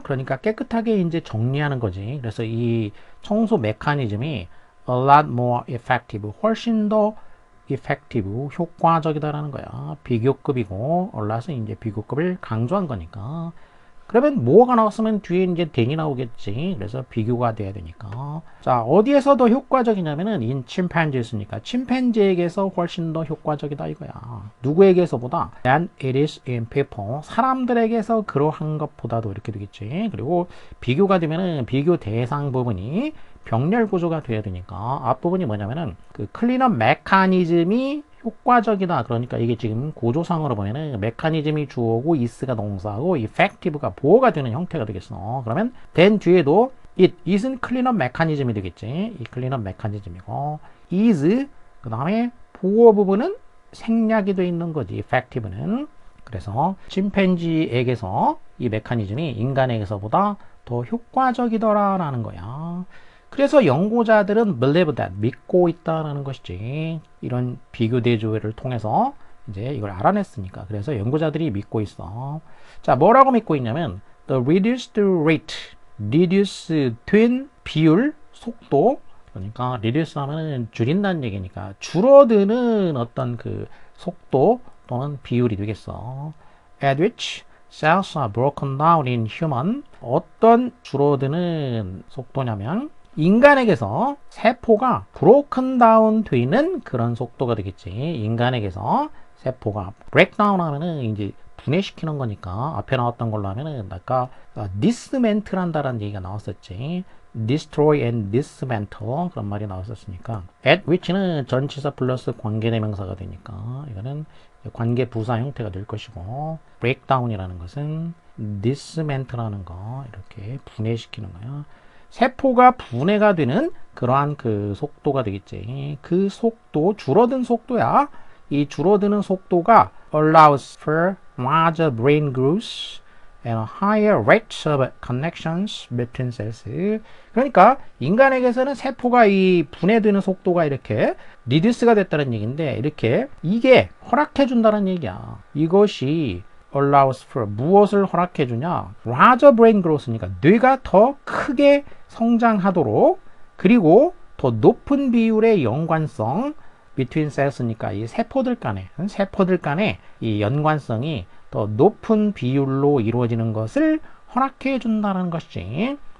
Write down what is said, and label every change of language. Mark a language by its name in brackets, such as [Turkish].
[Korean] 그러니까 깨끗하게 이제 정리하는 거지. 그래서 이 청소 메커니즘이 [English] a lot more effective, [Korean] 훨씬 더 effective, 효과적이다라는 거야. 비교급이고, 올라서 이제 비교급을 강조한 거니까. 그러면 뭐가 나왔으면 뒤에 이제 than이 나오겠지. 그래서 비교가 돼야 되니까. 자, 어디에서 더 효과적이냐면은 [English] in chimpanzees [Korean] 니까 침팬지에게서 훨씬 더 효과적이다 이거야. 누구에게서보다 [English] than it is in people. [Korean] 사람들에게서 그러한 것보다도 이렇게 되겠지. 그리고 비교가 되면은 비교 대상 부분이 병렬 구조가 돼야 되니까 앞부분이 뭐냐면은 그 클린업 메커니즘이 효과적이다. 그러니까 이게 지금 구조상으로 보면은 메커니즘이 주어고 is가 동사고 effective가 보호가 되는 형태가 되겠어. 그러면 then 뒤에도 [English] it isn't cleanup mechanism [Korean] 이 되겠지. 이 cleanup mechanism이고 is 그 다음에 보호 부분은 생략이 돼 있는 거지. effective는. 그래서 침팬지에게서 이 메커니즘이 인간에게서보다 더 효과적이더라라는 거야. 그래서 연구자들은 [English] believe that, [Korean] 믿고 있다라는 것이지. 이런 비교 대조를 통해서 이제 이걸 알아냈으니까. 그래서 연구자들이 믿고 있어. 자, 뭐라고 믿고 있냐면 [English] the reduced rate, [Korean] reduce 된 비율, 속도. 그러니까 reduce 하면은 줄인다는 얘기니까 줄어드는 어떤 그 속도 또는 비율이 되겠어. [English] at which cells are broken down in human. [Korean] 어떤 줄어드는 속도냐면 인간에게서 세포가 [English] broken down [Korean] 되는 그런 속도가 되겠지. 인간에게서 세포가 breakdown 하면은 이제 분해시키는 거니까 앞에 나왔던 걸로 하면은 아까 dismantle 한다라는 얘기가 나왔었지. [English] destroy and dismantle [Korean] 그런 말이 나왔었으니까 [English] at which [Korean] 는 전치사 플러스 관계대명사가 되니까 이거는 관계 부사 형태가 될 것이고 breakdown이라는 것은 dismantle하는 거 이렇게 분해시키는 거야. 세포가 분해가 되는 그러한 그 속도가 되겠지. 그 속도, 줄어든 속도야. 이 줄어드는 속도가 [English] allows for larger brain growth and higher rates of connections between cells. [Korean] 그러니까 인간에게서는 세포가 이 분해되는 속도가 이렇게 reduce가 됐다는 얘기인데 이렇게 이게 허락해 준다는 얘기야. 이것이 [English] allows for [Korean] 무엇을 허락해 주냐? [English] larger brain growth [Korean] 니까 뇌가 더 크게 성장하도록 그리고 더 높은 비율의 연관성 [English] between cells [Korean] 니까 이 세포들 간의 이 연관성이 더 높은 비율로 이루어지는 것을 허락해 준다는 것이지.